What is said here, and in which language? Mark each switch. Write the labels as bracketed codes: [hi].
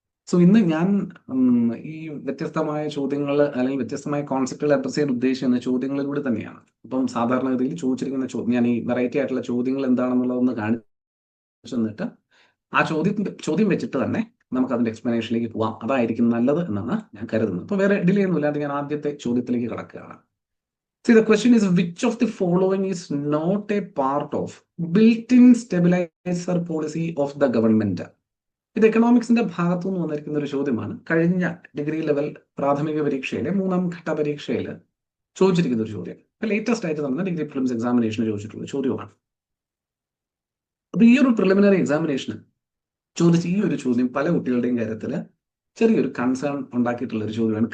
[ml] So ഇന്ന് ഞാൻ ഈ വ്യത്യസ്തമായ ചോദ്യങ്ങൾ അല്ലെങ്കിൽ വ്യത്യസ്തമായ കോൺസെപ്റ്റുകൾ അഡ്രസ് ചെയ്യാൻ ഉദ്ദേശിക്കുന്ന ചോദ്യങ്ങളിലൂടെ തന്നെയാണ്. അപ്പം സാധാരണഗതിയിൽ ചോദിച്ചിരിക്കുന്ന ഞാൻ ഈ വെറൈറ്റി ആയിട്ടുള്ള ചോദ്യങ്ങൾ എന്താണെന്നുള്ളതൊന്ന് കാണിച്ചു തന്നിട്ട് ആ ചോദ്യം വെച്ചിട്ട് തന്നെ നമുക്ക് അതിന്റെ എക്സ്പ്ലനേഷനിലേക്ക് പോവാം. അതായിരിക്കും നല്ലത് എന്നാണ് ഞാൻ കരുതുന്നത്. അപ്പൊ വേറെ ഡിലേ ഒന്നും ഇല്ലാതെ ഞാൻ ആദ്യത്തെ ചോദ്യത്തിലേക്ക് കടക്കുകയാണ്. [en] See, the question is, which of the following is not a part of built-in stabilizer policy of the government? [ml] ഇത് എക്കണോമിക്സിന്റെ ഭാഗത്തു നിന്ന് വന്നിരിക്കുന്ന ഒരു ചോദ്യമാണ്. കഴിഞ്ഞ ഡിഗ്രി ലെവൽ പ്രാഥമിക പരീക്ഷയിലെ 3ാം ഘട്ട പരീക്ഷയിൽ ചോദിച്ചിരിക്കുന്ന ഒരു ചോദ്യം. ലേറ്റസ്റ്റ് ആയിട്ട് നടന്ന ഡിഗ്രി പ്രിലിംസ് എക്സാമിനേഷന് ചോദിച്ചിട്ടുള്ള ചോദ്യമാണ്. അപ്പൊ ഈ ഒരു പ്രിലിമിനറി എക്സാമിനേഷന് ചോദിച്ച ഈ ഒരു ചോദ്യം പല കുട്ടികളുടെയും കാര്യത്തിൽ ചെറിയൊരു കൺസേൺ ഉണ്ടാക്കിയിട്ടുള്ള ഒരു ചോദ്യമാണ്.